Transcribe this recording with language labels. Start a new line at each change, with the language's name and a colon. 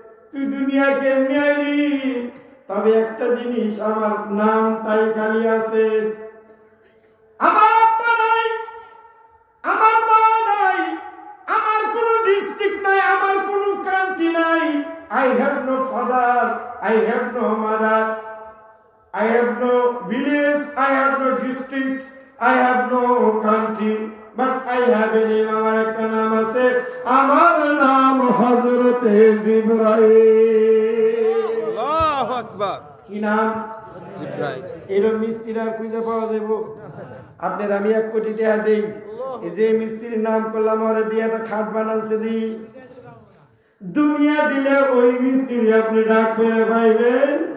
Bangla: তুই দুনিয়া কেমনি আইলি? তবে একটা জিনিস, আমার নামটাই খালি আছে। আমার আব্বা নাই, আমার মা নাই, আমার কোনো ডিস্ট্রিক্ট নাই, আমার কোনো কান্ট্রি নাই।
English: I have no father, I have no mother, I have no village, I have no district, I have no country, but I have a name.
Bangla: আমার একটা নাম আছে, আমার নাম হযরতে জিবরাইল। আল্লাহু আকবার। কি নাম? জিবরাইল। এরকম মিস্ত্রিরা খুঁজে পাওয়া যাবে? আপনার আমি 1 কোটি টাকা দেই, এই যে মিস্ত্রির নাম করলাম, ওরে দিয়ে একটা খাট বানাচ্ছে দিই, দুনিয়া দিলে ওই মিস্ত্রি আপনি ডাক করে পাইবেন।